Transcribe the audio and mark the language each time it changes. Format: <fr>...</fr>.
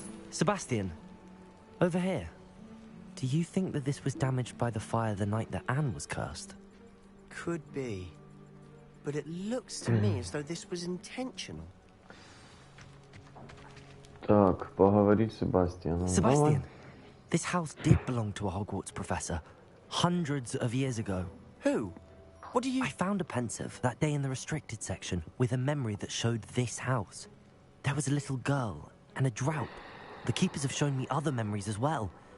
<en>Sebastien, over here. Do you think that this was damaged by the fire the night that Anne was cursed? Could be. But it looks to me as though this was intentional.</en> <ru>Так, поговори с Себастьяном.</ru> <en>Sebastian, this house did belong to a Hogwarts professor. Hundreds of years ago. Who? What do you... I found a pensive that day in the restricted section with a memory that showed this house. There was a little girl and a drought. The keepers have shown me other memories as well.</en>